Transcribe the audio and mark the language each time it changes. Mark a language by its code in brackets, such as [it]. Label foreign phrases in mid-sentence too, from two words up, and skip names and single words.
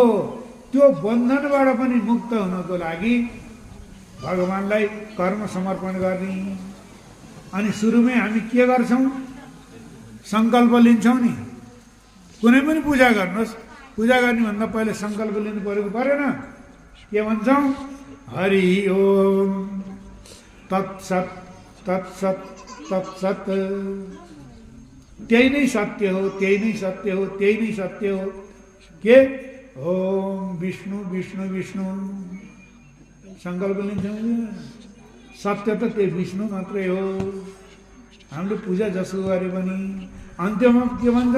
[ne] त्यो बन्धनबाट पनि मुक्त हुनको लागि भगवानलाई कर्म समर्पण गर्ने। अनि सुरुमै हामी के गर्छौँ? सङ्कल्प लिन्छौँ नि कुनै पनि पूजा गर्नुहोस्, पूजा गर्नुभन्दा पहिले सङ्कल्प लिनु परेको परेन? के भन्छौँ? [sa] हरि ओम तत्सत तत्सत तत्सत। [ne] त्यही नै सत्य हो, त्यही नै सत्य हो, त्यही नै सत्य हो। के? [sa] ओम विष्णु विष्णु विष्णु। [ne] सङ्कल्प लिन्छौँ। सत्य त त्यही विष्णु मात्रै हो। हामीले पूजा जसो गरे पनि अन्त्यमा के भन्छौँ?